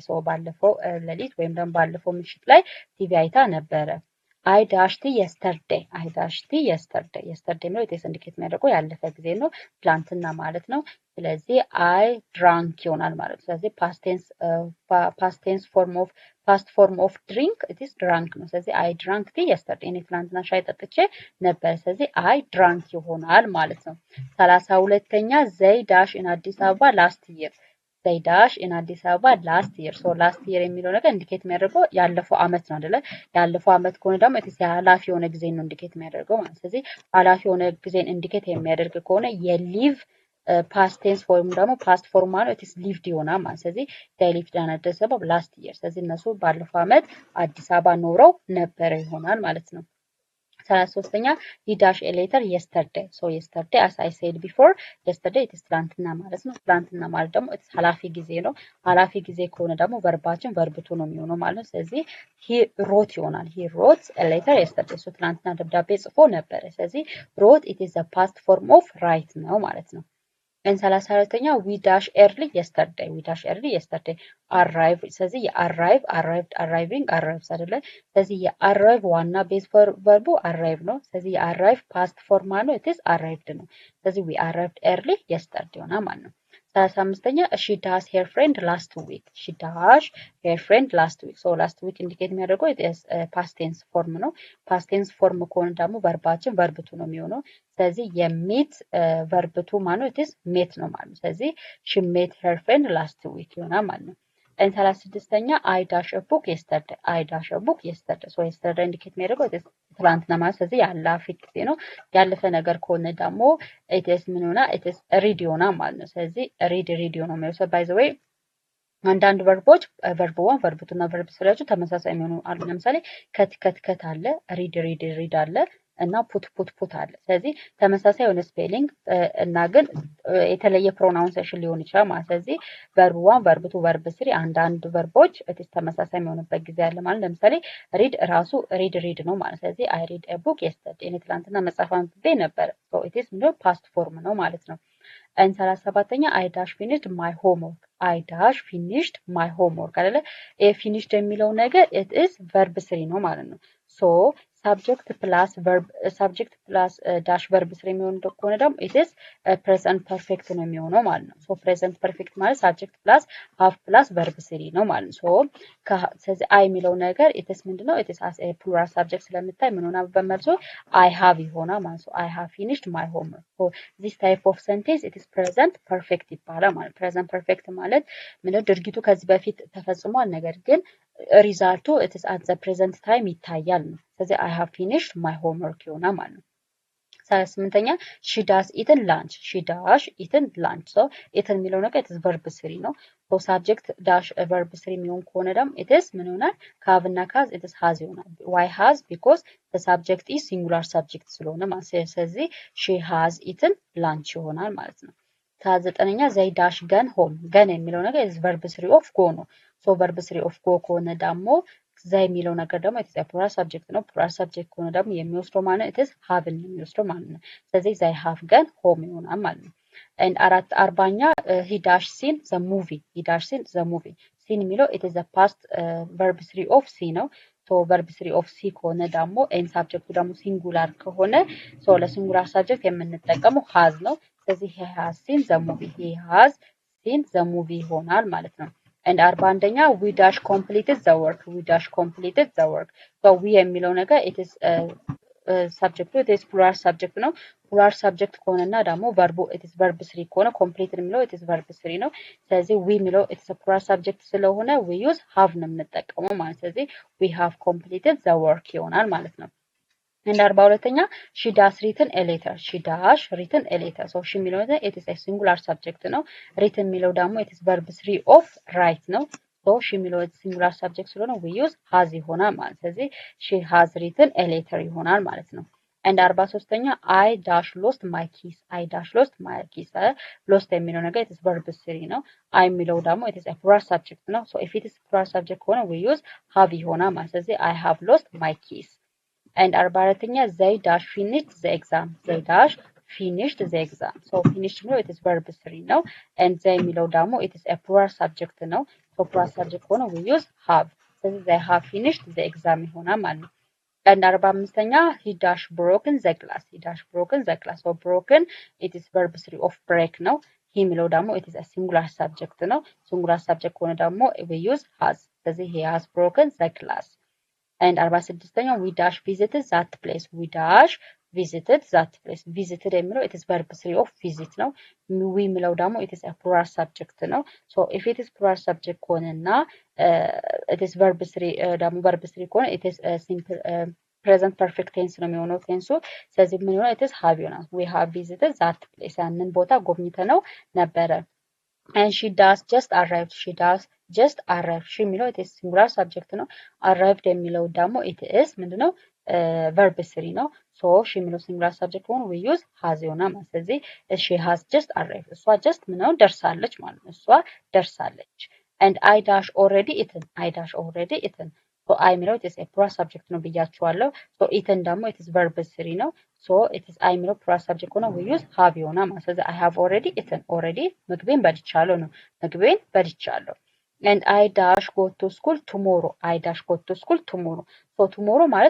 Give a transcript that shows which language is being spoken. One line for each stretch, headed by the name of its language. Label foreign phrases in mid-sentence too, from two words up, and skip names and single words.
Amharic: so ባለፈው ሌሊት ወይም ደግሞ ባለፈው ምሽት ላይ ቲቪ አይታ ነበረ።
English: I dashed yesterday. I dashed yesterday. yesterday
Amharic: ነው
English: it's indicate
Amharic: የሚያደርገው ያለፈ ጊዜ ነው ትላንትና ማለት ነው። ስለዚህ
English: I drank
Amharic: ይሆናል ማለት ነው። ስለዚህ
English: past form of drink it is drank
Amharic: ነው። ስለዚህ
English: I drank tea yesterday
Amharic: እኔ ትላንትና ሻይ ጠጥቼ ነበር። ስለዚህ
English: I drank
Amharic: ይሆናል ማለት ነው። 32ኛ
English: they dash in አዲስ አበባ last year. they dash in አዲስ አበባ last year. so last year
Amharic: የሚለው ነገር
English: ኢንዲኬት
Amharic: የሚያደርገው ያለፈው አመት ነው አይደለ? ያለፈው አመት ከሆነ ደግሞ ኃላፊ የሆነ ጊዜ ነው ኢንዲኬት የሚያደርገው ማለት ስለዚህ ኃላፊ የሆነ ጊዜን ኢንዲኬት የሚያደርግ ከሆነ የሊቭ
English: past tense
Amharic: ወይም ደግሞ
English: past form
Amharic: ማለት
English: it's lived
Amharic: ይሆናል ማለት ስለዚህ
English: they lived in አዲስ አበባ last year
Amharic: ስለዚህ እነሱ ባለፈው አመት አዲስ አበባ ኖረው ነበረ ይሆናል ማለት ነው። 33ኛ
English: he dash a letter yesterday. so yesterday as I said before yesterday it is
Amharic: ትላንትና ማለት ነው። ትላንትና ማለት ደግሞ it's ኃላፊ ጊዜ ነው። ኃላፊ ጊዜ ከሆነ ደግሞ ቨርባችን
English: verb to
Amharic: ነው የሚሆነው ማለት ነው። ስለዚህ
English: he wrote
Amharic: ይሆናል
English: he wrote a letter yesterday. so
Amharic: ትላንትና ደብዳቤ ጽፎ ነበረ። ስለዚህ
English: wrote it is the past form of write
Amharic: ነው ማለት ነው።
English: and 34ኛ we dash early yesterday. we dash early yesterday arrive ስለዚህ arrived arriving arrives አይደለ?
Amharic: ስለዚህ የarrive ዋና
English: base verb
Amharic: arrive ነው። ስለዚህ የarrive past form ነው it is arrived ነው። ስለዚህ we arrived early yesterday ሆና ማለት ነው። 35ኛ she dash her friend last week.
English: she dash her friend last week. so last week
Amharic: ኢንዲኬት የሚያደርገው
English: it is past tense form
Amharic: ነው።
English: past tense form
Amharic: ከሆነ ደግሞ ቨርባችን
English: verb to
Amharic: ነው የሚሆነው። ስለዚህ የሜት
English: verb to
Amharic: ማለት
English: it is met
Amharic: ነው ማለት ነው። ስለዚህ
English: she met her friend last week
Amharic: ይሆናል ማለት ነው። 36ኛ
English: I dash a book yesterday. I dash a book yesterday. so yesterday
Amharic: ኢንዲኬት የሚያደርገው ትላንትና ማለት ስለዚህ ያለፈ ጊዜ ነው። ያለፈ ነገር ከሆነ ደግሞ
English: it is
Amharic: ምን ሆና
English: it is read
Amharic: ይሆናል ማለት ነው። ስለዚህ read ነው የሚለው
English: by the way
Amharic: አንዳንድ ቨርቦች
English: verb 1 verb 2 እና verb 3
Amharic: ተመሳሳይ የሚሆኑ አሉ። ለምሳሌ ከት አለ read አለ እና ፑት አለ። ስለዚህ ተመሳሳይ የሆነ ስፔሊንግ እና ግን የተለየ ፕሮናውንሴሽን ሊሆን ይችላል ማለት ስለዚህ
English: verb 1 verb 2 verb 3
Amharic: አንዳንድ ቨርቦች እትስ ተመሳሳይ የሚሆንበት ጊዜ አለ ማለት ለምሳሌ read ራሱ read ነው ማለት ስለዚህ
English: I read a book yesterday
Amharic: እኔ ትላንትና መጽሐፍ አንብቤ ነበር
English: so it is
Amharic: ምንድነው
English: past form
Amharic: ነው ማለት ነው። and 37ኛ
English: I dash finished my homework. I dash finished my homework
Amharic: አይደለ? finished የሚለው ነገር
English: it is verb 3
Amharic: ነው ማለት ነው።
English: so subject plus dash verb 3
Amharic: የሚሆን ከሆነ ደግሞ
English: it is present perfect
Amharic: ነው የሚሆነው ማለት ነው።
English: so present perfect
Amharic: ማለት
English: subject plus have plus verb 3
Amharic: ነው ማለት ነው። so ስለዚህ I የሚለው ነገር
English: it is
Amharic: ምንድነው
English: it is as a plural subject
Amharic: ስለምታይ ምን ሆነ በመልሶ
English: I have
Amharic: ይሆናል ማለት ነው።
English: I have finished my homework. so this type of sentence it is present perfect
Amharic: ይባላል ማለት
English: present perfect
Amharic: ማለት ምንድነው ድርጊቱ ከዚህ በፊት ተፈጽሟል ነገር ግን ሪዛልቱ
English: it is at the present time
Amharic: ይታያል ነው። ስለዚህ
English: I have finished my homework
Amharic: ይሆናል ማለት ነው። 38ኛ
English: she does eaten lunch. she dash eaten lunch. so eaten
Amharic: የሚለው ነገር
English: it is verb 3 ነው። so subject dash verb 3
Amharic: የሚሆን ከሆነ ደግሞ
English: it is
Amharic: ምን ይሆናል
English: have እና has it is has ይሆናል። why has because the subject is singular subject
Amharic: ስለሆነ ማለት ስለዚህ
English: she has eaten lunch
Amharic: ይሆናል ማለት ነው።
English: 9ኛ they dash gone home. gone
Amharic: የሚለው ነገር
English: is verb 3 of go ነው። so verb 3 of go
Amharic: ከሆነ ደግሞ
English: they
Amharic: የሚለው ነገር ደግሞ
English: it is a plural subject ነው። plural subject
Amharic: ከሆነ ደግሞ የሚወስደው ማለት
English: it is have
Amharic: የሚወስደው ማለት ነው። ስለዚህ
English: they have gone home
Amharic: ይሆናል ማለት ነው።
English: and 40ኛ he dash seen the movie. he dash seen the movie. seen የሚለው it is a past verb 3 of see ነው። ሶ verb 3 of see
Amharic: ከሆነ ደግሞ
English: and subject ደግሞ ሲንጉላር ከሆነ ሶ ለሲንጉላር ሳብጀክት የምንጠቀመው has ነው። ስለዚህ he has seen the movie he has seen the movie
Amharic: ይሆናል ማለት ነው።
English: and 41ኛ we dash completed the work we dash completed the work so we የሚለው ነገር it is subject it is plural subject ነው plural subject
Amharic: ከሆነና ደግሞ
English: verb it is verb 3 ከሆነ completed የሚለው it is verb 3
Amharic: ነው ስለዚህ
English: we የሚለው it is a plural subject ስለሆነ we use have
Amharic: ነው የምንጠቀመው ማለት ስለዚህ
English: we have completed the work
Amharic: ይሆናል ማለት ነው
English: and 42ኛ she does written a letter she dash written a letter so she የሚለው it is a singular subject ነው written የሚለው ደግሞ it is verb 3 of write ነው so she የሚለው singular subject ስለሆነ we use has
Amharic: ይሆናል ማለት ስለዚህ
English: she has written a letter
Amharic: ይሆናል ማለት ነው
English: and 43ኛ I dash lost my keys I dash lost my keys lost የሚለው ነገር it is verb 3 ነው I የሚለው ደግሞ it is a plural subject ነው so if it is plural subject ከሆነ we use have
Amharic: ይሆናል ማለት ስለዚህ
English: I have lost my keys and 44ኛ they dash finished the exam they dash finished the exam so finished ነው it is verb 3 ነው and they የሚለው ደግሞ it is a plural subject ነው so plural subject ሆነ we use have ስለዚህ they have finished the exam
Amharic: ይሆናል ማለት ነው
English: and 45ኛ he dash broken the glass he dash broken the glass so broken it is verb 3 of break ነው he
Amharic: የሚለው ደግሞ
English: it is a singular subject ነው singular subject
Amharic: ሆነ ደግሞ
English: we use has ስለዚህ he has broken the glass and 46ኛ we dash visited that place we dash visited that place visited የሚለው it is verb 3 of visit ነው we
Amharic: የሚለው ደግሞ
English: it is a plural subject ነው so if it is plural subject ከሆነና it is verb 3
Amharic: ደግሞ verb 3 ከሆነ
English: it is a simple present perfect tense
Amharic: ነው የሚሆነው ቴንሱ ስለዚህ ምን ይሆናል
English: it is have ይሆናል we have visited that place
Amharic: ያንን ቦታ ጎብኝተነው ነበረ
English: and she does just arrived she does just arrived she የሚለው it is singular subject ነው arrived
Amharic: የሚለው ደግሞ
English: it is ምንድነው verb 3 ነው so she የሚለው singular subject ሆኖ we use has
Amharic: ይሆናል ማለት ስለዚህ
English: she has just arrived እሷ just ምነው ደርሳለች
Amharic: ማለት ነው እሷ ደርሳለች
English: and I dash already eaten I dash already eaten so I የሚለው it is a plural subject
Amharic: ነው ብያችኋለሁ
English: so eaten ደግሞ it is verb 3 ነው so it is I የሚለው plural subject ሆኖ we use have
Amharic: ይሆናል ማለት ስለዚህ
English: I have already eaten already
Amharic: ምግቤን በልቻለሁ ነው ምግቤን በልቻለሁ
English: and I dash go to school tomorrow I dash go to school tomorrow so tomorrow ማለት